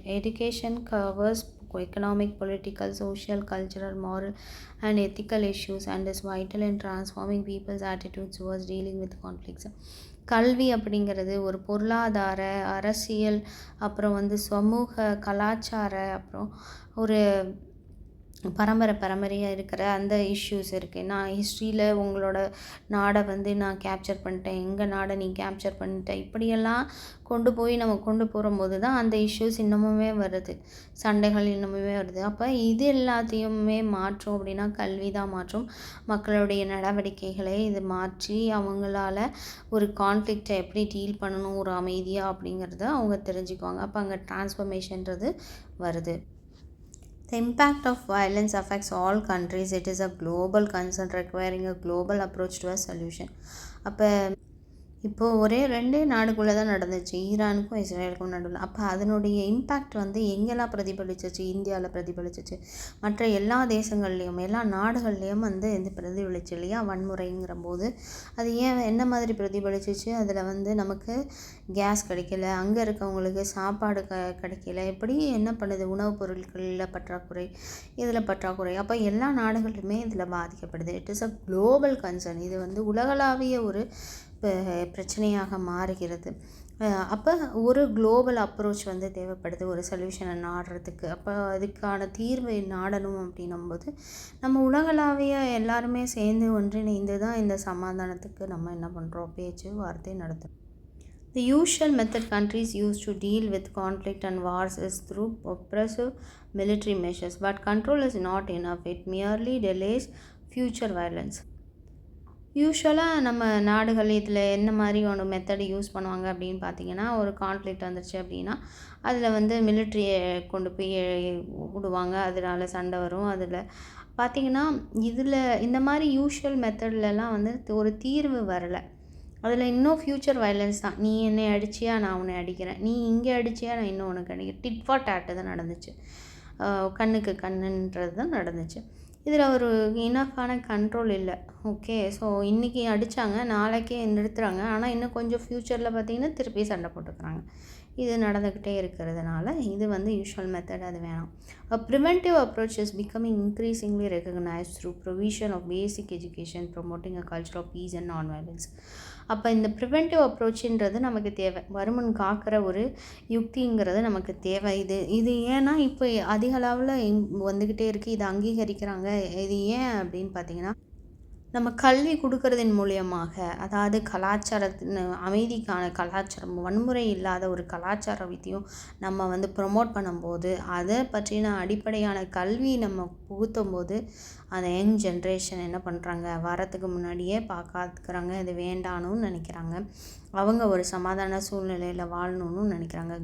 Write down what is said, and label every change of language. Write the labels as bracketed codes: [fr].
[en] Education covers economic, political, social, cultural, moral and ethical issues and is vital in transforming people's attitudes towards dealing with conflicts. [ta] கல்வி அப்படிங்கிறது ஒரு பொருளாதார, அரசியல், அப்புறம் வந்து சமூக, கலாச்சார, அப்புறம் ஒரு பரம்பரையாக இருக்கிற அந்த இஷ்யூஸ் இருக்குது. நான் ஹிஸ்ட்ரியில் உங்களோட நாடை வந்து நான் கேப்சர் பண்ணிட்டேன், எங்கள் நாடை நீ கேப்சர் பண்ணிட்டேன், இப்படியெல்லாம் கொண்டு போகும்போது தான் அந்த இஷ்யூஸ் இன்னமுமே வருது, சண்டைகள் இன்னமுமே வருது. அப்போ இது எல்லாத்தையுமே மாற்றும் அப்படின்னா கல்வி தான் மாற்றும். மக்களுடைய நடவடிக்கைகளை இது மாற்றி அவங்களால ஒரு கான்ஃப்ளிக்டை எப்படி டீல் பண்ணணும் ஒரு அமைதியாக அப்படிங்கிறத அவங்க தெரிஞ்சுக்குவாங்க. அப்போ அங்கே டிரான்ஸ்ஃபர்மேஷன்றது வருது. [en] The impact of violence affects all countries. It is a global concern requiring a global approach to a solution. [ta] அப்போ இப்போது ஒரே 2 நாடுக்குள்ளே தான் நடந்துச்சு, ஈரானுக்கும் இஸ்ரேலுக்கும் நடுவில். அப்போ அதனுடைய இம்பேக்ட் வந்து எங்கெல்லாம் பிரதிபலிச்சிச்சு, இந்தியாவில் பிரதிபலிச்சிச்சு, மற்ற எல்லா தேசங்கள்லேயும் எல்லா நாடுகள்லேயும் வந்து இது பிரதிபலிச்சு இல்லையா, வன்முறைங்கிற போது அது என்ன மாதிரி பிரதிபலிச்சிச்சு, அதில் வந்து நமக்கு கேஸ் கிடைக்கல, அங்கே இருக்கவங்களுக்கு சாப்பாடு கிடைக்கல, இப்படி என்ன பண்ணுது, உணவுப் பொருட்களில் பற்றாக்குறை, இதில் பற்றாக்குறை. அப்போ எல்லா நாடுகளுமே இதில் பாதிக்கப்படுது. [en] It is a global concern. [ta] இது வந்து உலகளாவிய ஒரு பிரச்சனையாக மாறுகிறது. அப்போ ஒரு குளோபல் அப்ரோச் வந்து தேவைப்படுது ஒரு சொல்யூஷனை நாடுறதுக்கு. அப்போ அதுக்கான தீர்வை நாடணும் அப்படின்னும்போது நம்ம உலகளாவிய எல்லாருமே சேர்ந்து ஒன்றிணைந்து தான் இந்த சமாதானத்துக்கு நம்ம என்ன பண்ணுறோம், பேச்சு வார்த்தை நடத்துகிறோம். [en] The usual method countries use to deal with conflict and wars is through oppressive military measures, but control is not enough. It merely delays future violence. [ta] யூஸ்வலாக நம்ம நாடுகள் இதில் என்ன மாதிரி ஒரு மெத்தடு யூஸ் பண்ணுவாங்க அப்படின்னு பார்த்திங்கன்னா, ஒரு கான்ஃப்ளிக்ட் வந்துருச்சு அப்படின்னா அதில் வந்து மிலிட்ரியை கொண்டு போய் விடுவாங்க, அதனால சண்டை வரும். அதில் பார்த்திங்கன்னா இதில் இந்த மாதிரி யூஷுவல் மெத்தட்லலாம் வந்து ஒரு தீர்வு வரலை. அதில் இன்னும் ஃப்யூச்சர் வயலன்ஸ் தான். நீ என்னை அடிச்சியா, நான் உன்னை அடிக்கிறேன், நீ இங்கே அடிச்சியா, நான் இன்னும் உனக்கு அடிக்கிறேன். [en] tit for tat [ta] தான் நடந்துச்சு, கண்ணுக்கு கண்ணுன்றது தான் நடந்துச்சு. இதில் ஒரு இனஃபான கண்ட்ரோல் இல்லை. ஓகே, ஸோ இன்றைக்கி அடித்தாங்க, நாளைக்கே நிறுத்துகிறாங்க, ஆனால் இன்னும் கொஞ்சம் ஃப்யூச்சரில் பார்த்திங்கன்னா திருப்பி சண்டை போட்டுக்கிறாங்க. இது நடந்துக்கிட்டே இருக்கிறதுனால இது வந்து யூஷுவல் மெத்தட், அது வேணாம். [en] A preventive approach is becoming increasingly recognized through provision of basic education, promoting a culture of peace and non-violence. [ta] அப்போ இந்த ப்ரிவென்டிவ் அப்ரோச்சுன்றது நமக்கு தேவை, வருமுன் காக்கிற ஒரு யுக்திங்கிறது நமக்கு தேவை. இது ஏன்னா இப்போ அதிக அளவில் வந்துக்கிட்டே இருக்குது, இதை அங்கீகரிக்கிறாங்க. இது ஏன் அப்படின்னு பார்த்திங்கன்னா, நம்ம கல்வி கொடுக்கறதின் மூலியமாக, அதாவது கலாச்சாரத்தின் அமைதிக்கான கலாச்சாரம், வன்முறை இல்லாத ஒரு கலாச்சார வித்தையும் நம்ம வந்து ப்ரொமோட் பண்ணும்போது, அதை பற்றின அடிப்படையான கல்வி நம்ம புகுத்தும் போது அந்த யங் ஜென்ரேஷன் என்ன பண்ணுறாங்க, வரத்துக்கு முன்னாடியே பார்க்காதுக்கிறாங்க, இது வேண்டானுன்னு நினைக்கிறாங்க, அவங்க ஒரு சமாதான சூழ்நிலையில் வாழணும்னு நினைக்கிறாங்க.